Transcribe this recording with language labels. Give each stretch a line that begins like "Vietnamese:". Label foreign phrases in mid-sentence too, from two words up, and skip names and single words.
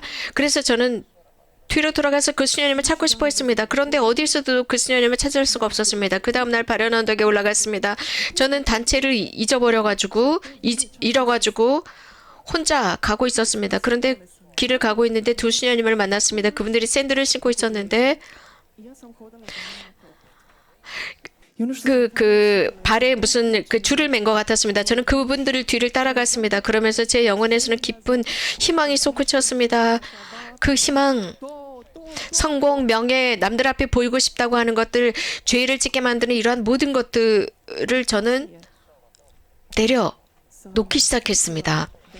Korean: 그래서 저는 뒤로 돌아가서 그 수녀님을 찾고 싶어 했습니다. 그런데 어디서도 그 수녀님을 찾을 수가 없었습니다. 그 다음날 바련 언덕에 올라갔습니다. 저는 단체를 잃어가지고 혼자 가고 있었습니다. 그런데 길을 가고 있는데 두 수녀님을 만났습니다. 그분들이 샌들을 신고 있었는데
Croatian: ja sam hodala
Korean: 발에 무슨 그 줄을 맨 것 같았습니다. 저는 그분들을 뒤를 따라갔습니다. 그러면서 제 영혼에서는 기쁜 희망이 솟구쳤습니다. 그 희망, 성공, 명예, 남들 앞에 보이고 싶다고 하는 것들, 죄를 짓게 만드는 이러한 모든 것들을 저는 내려놓기 시작했습니다.